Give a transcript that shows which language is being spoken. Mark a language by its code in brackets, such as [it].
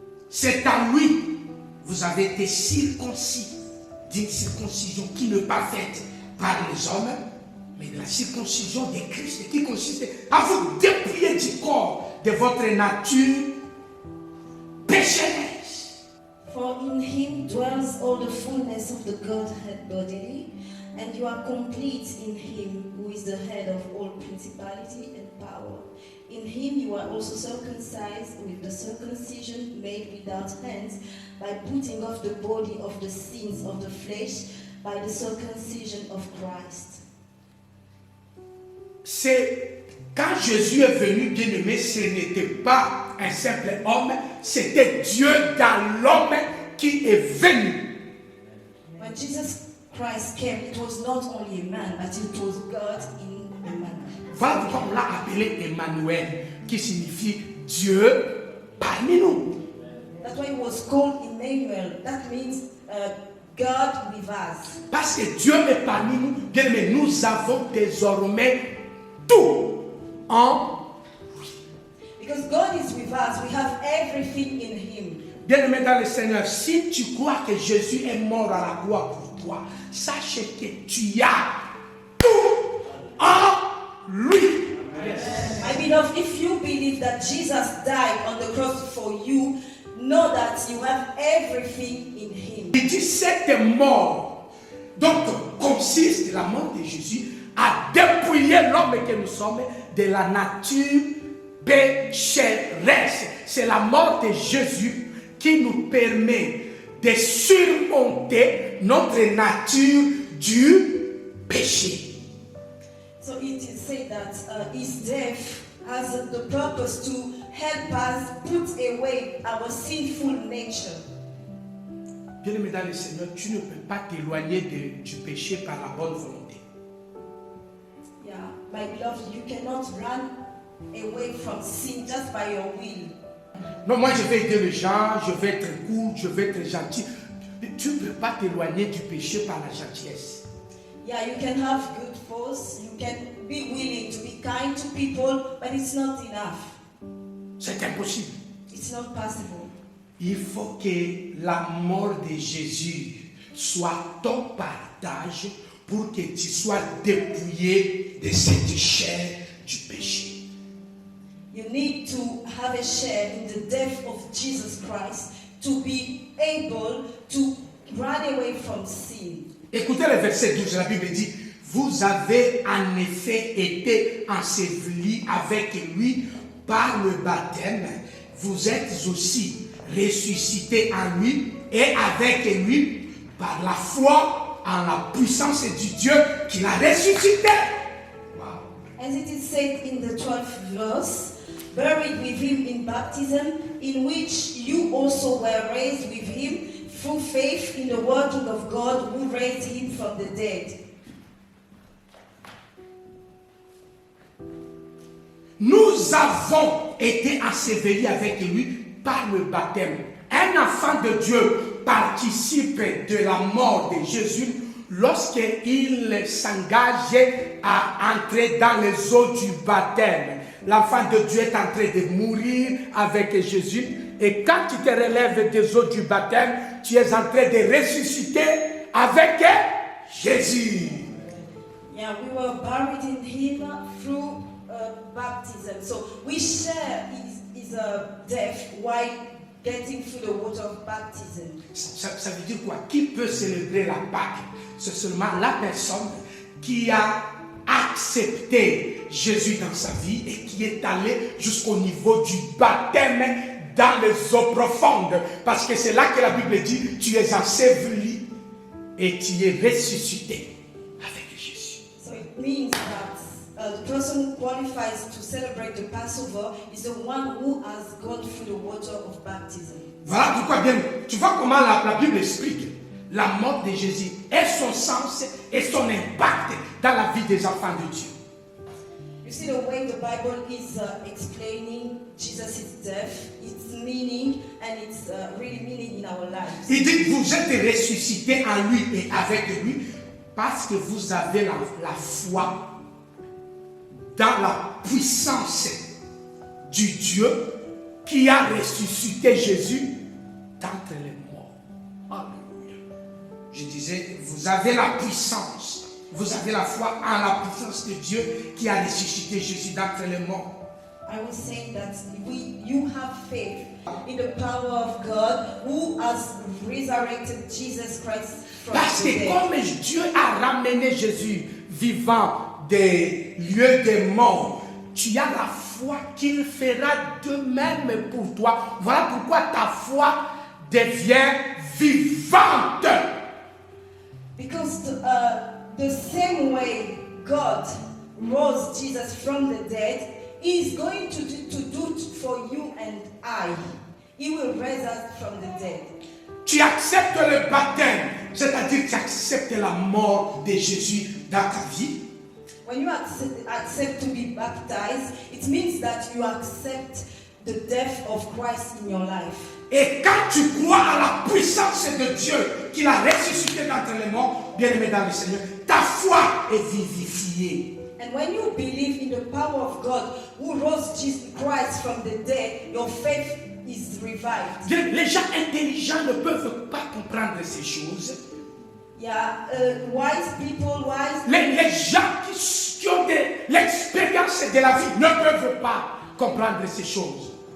[fr] C'est en lui, vous avez été circoncis d'une circoncision qui n'est pas faite par les hommes, mais de la circoncision de Christ, qui consiste à vous dépouiller du corps de votre nature pécheresse. [en] For in him dwells all the fullness of the Godhead bodily, and you are complete in him who is the head of all principality and power. In him you are also circumcised with the circumcision made without hands, by putting off the body of the sins of the flesh by the circumcision of Christ. [fr] C'est quand Jésus est venu, bien-aimé, ce n'était pas un simple homme, c'était Dieu dans l'homme qui est venu. [en] When Jesus Christ came, it was not only a man, but it was God in a man. [fr] Voilà pourquoi on l'a appelé Emmanuel, qui signifie Dieu parmi nous. [en] That's why it was called Emmanuel. That means God with us. [fr] Parce que Dieu est parmi nous, bien-aimé, nous avons désormais tout en lui. [en] Because God is with us, we have everything in him. [fr] Bien-aimé dans le Seigneur, si tu crois que Jésus est mort à la croix pour toi, sache que tu as tout en lui. [en] My beloved, if you believe that Jesus died on the cross for you, know that you have everything in him. [fr] Il dit cette mort, donc consiste, la mort de Jésus, à dépouiller l'homme que nous sommes de la nature pécheresse. C'est la mort de Jésus qui nous permet de surmonter notre nature du péché. [en] So it is said that his death has the purpose to help us put away our sinful nature. [fr] Bien-aimé dans le Seigneur, tu ne peux pas t'éloigner du péché par la bonne volonté. [en] Yeah, my beloved, you cannot run away from sin just by your will. [fr] Non, moi je vais aider les gens, je vais être cool, je vais être gentil. Tu ne peux pas t'éloigner du péché par la gentillesse. [en] Yeah, you can have good thoughts, you can be willing to be kind to people, but it's not enough. [fr] C'est impossible. [en] It's not possible. [fr] Il faut que la mort de Jésus soit ton partage pour que tu sois dépouillé de cette chair du péché. [en] You need to have a share in the death of Jesus Christ to be able to run away from sin. [fr] Écoutez le verset 12, la Bible dit, vous avez en effet été ensevelis avec lui par le baptême, vous êtes aussi ressuscités en lui et avec lui par la foi en la puissance du Dieu qui l'a ressuscité. [en] Wow. As it is said in the 12th verse, buried with him in baptism, in which you also were raised with him through faith in the working of God who raised him from the dead. [fr] nous avons été ensevelis avec lui par le baptême. Un enfant de Dieu participe de la mort de Jésus lorsqu'il s'engage à entrer dans les eaux du baptême. L'enfant de Dieu est en train de mourir avec Jésus. Et quand tu te relèves des eaux du baptême, tu es en train de ressusciter avec Jésus. [en] Yeah, we were buried in him through baptism. So we share his death while getting through the water of baptism. [fr] Ça veut dire quoi? Qui peut célébrer la Pâque? C'est seulement la personne qui a accepté Jésus dans sa vie et qui est allé jusqu'au niveau du baptême dans les eaux profondes. Parce que c'est là que la Bible dit, tu es enseveli et tu es ressuscité avec Jésus. So it means that the person who qualifies to celebrate the Passover is the one who has gone through the water of baptism. Voilà pourquoi bien, tu vois comment la Bible explique la mort de Jésus et son sens et son impact dans la vie des enfants de Dieu. [en] You see the way the Bible is explaining Jesus' death, its meaning, and its really meaning in our lives. [fr] Il dit que vous êtes ressuscités en lui et avec lui parce que vous avez la foi dans la puissance du Dieu qui a ressuscité Jésus d'entre les morts. Alléluia. Je disais, vous avez la puissance, vous avez la foi en la puissance de Dieu qui a ressuscité Jésus d'entre les morts. [en] I was saying that you have faith in the power of God who has resurrected Jesus Christ from [fr] Parce [en] the [fr] que [en] dead. [fr] comme Dieu a ramené Jésus vivant des lieux des morts, tu as la foi qu'il fera de même pour toi. Voilà pourquoi ta foi devient vivante. [en] Because the same way God rose Jesus from the dead, He is going to do it for you and I. He will raise us from the dead. [fr] Tu acceptes le baptême, c'est-à-dire que tu acceptes la mort de Jésus dans ta vie. [en] When you accept to be baptized, it means that you accept the death of Christ in your life. [fr] Et quand tu crois à la puissance de Dieu qu'il a ressuscité d'entre les morts, bien-aimé dans le Seigneur, ta foi est vivifiée. [en] And when you believe in the power of God who rose Jesus Christ from the dead, your faith is revived. [fr] Les gens intelligents ne peuvent pas comprendre ces choses. [en] Yeah, wise people, [fr] Les gens qui ont de l'expérience de la vie ne peuvent pas comprendre ces choses.